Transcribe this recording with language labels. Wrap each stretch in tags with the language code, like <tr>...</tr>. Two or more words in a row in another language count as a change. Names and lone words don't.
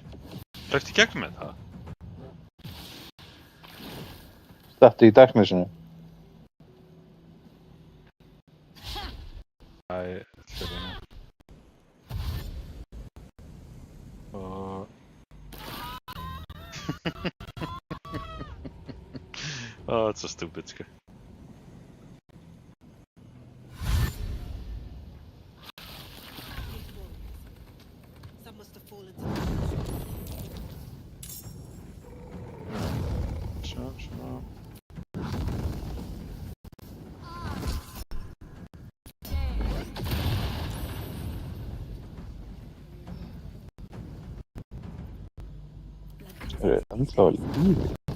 <is>Hlauptu í gegnum með það? Stattu í Darknessinu. Æ, fyrir nú. Og...</is> <en>Oh, it's so stupid, sko. Some must have fallen to the</en> <is>Svona. Það er ennþá lífið.</is>